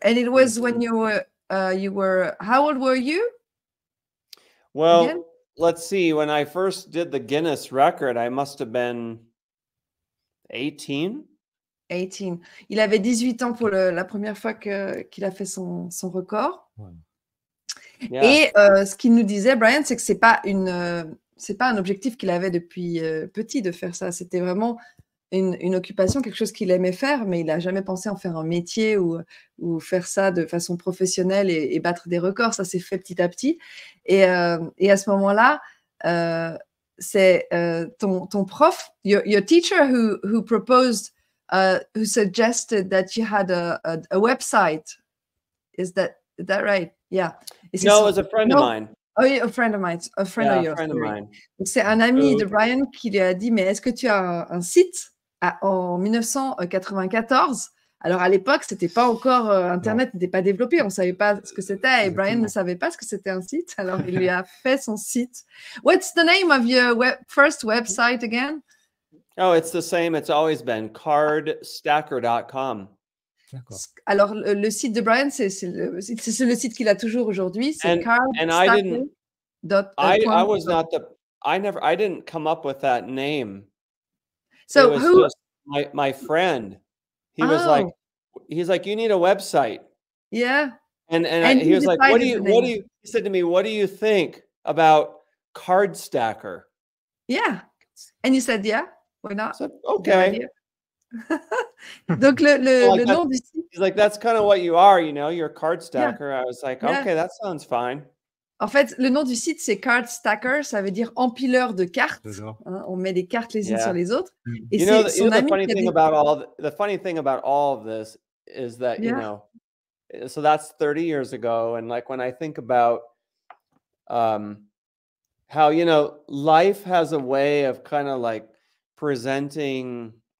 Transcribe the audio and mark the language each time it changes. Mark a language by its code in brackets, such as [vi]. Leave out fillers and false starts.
[en] And it was when you were, how old were you? Well, again? Let's see. When I first did the Guinness record, I must have been 18. 18. [fr] Il avait 18 ans pour la première fois qu'il a fait son record. Ouais. Yeah. Et ce qu'il nous disait, Bryan, c'est que c'est pas un objectif qu'il avait depuis petit de faire ça. C'était vraiment une occupation, quelque chose qu'il aimait faire, mais il n'a jamais pensé en faire un métier ou faire ça de façon professionnelle et battre des records. Ça s'est fait petit à petit. Et à ce moment-là, c'est ton prof, [en] your teacher who proposed, who suggested that you had a website. Is that right? Yeah. No, it was a friend of mine. Oh, yeah, a friend of mine. A friend of yours. [fr] Donc, c'est un ami de Bryan qui lui a dit, mais est-ce que tu as un site? En 1994. Alors, à l'époque, c'était pas encore, Internet n'était pas développé, on ne savait pas ce que c'était, et Bryan ne savait pas ce que c'était un site, alors il lui a fait son site. [en] What's the name of your first website again? Oh, it's the same, it's always been, cardstacker.com. [fr] Alors, le site de Bryan, c'est le site qu'il a toujours aujourd'hui, c'est cardstacker.com. [en] I didn't come up with that name. So it was who? Just my friend. He was like, he's like, you need a website. Yeah. And he was like, what do you? He said to me, what do you think about Card Stacker? Yeah. And you said, yeah, why not? I said, okay. [fr] Donc le nom du site. [en] He's like, that's kind of what you are, you know, you're a card stacker. Yeah. I was like, okay, that sounds fine. [fr] En fait, le nom du site, c'est Card Stacker, ça veut dire empileur de cartes. Hein, on met des cartes les unes sur les autres. Et [en] the funny thing about all of this is that, you know, so that's 30 years ago. And like when I think about how, you know, life has a way of kind of like presenting